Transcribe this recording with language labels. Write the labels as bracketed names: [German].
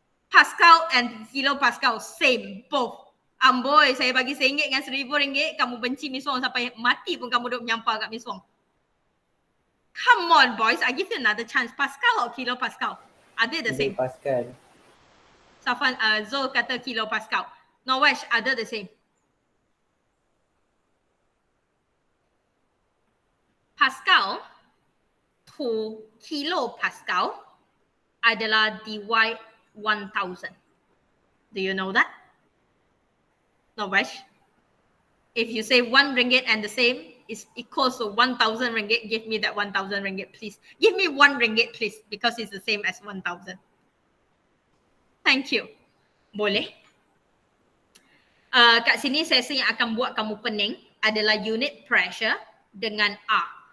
[Malay] Pascal and kilopascal, same, both. Amboi, saya bagi RM1 dengan RM1,000, kamu benci Miss Wong sampai mati pun kamu duk menyampah kat Miss Wong. [English] Come on boys, I give you another chance. Pascal or kilopascal? Are they the same? Pascal. [Malay] Safan, Zul kata kilopascal. [English] Novesh, are they the same? [Malay] Pascal to kilopascal adalah dy1000. [English] Do you know that? Novesh? If you say 1 ringgit and the same is equals to 1,000 ringgit, give me that 1,000 ringgit please. Give me 1 ringgit please because it's the same as 1,000. Thank you. Boleh? [Malay] Kat sini saya rasa yang akan buat kamu pening adalah unit pressure dengan R.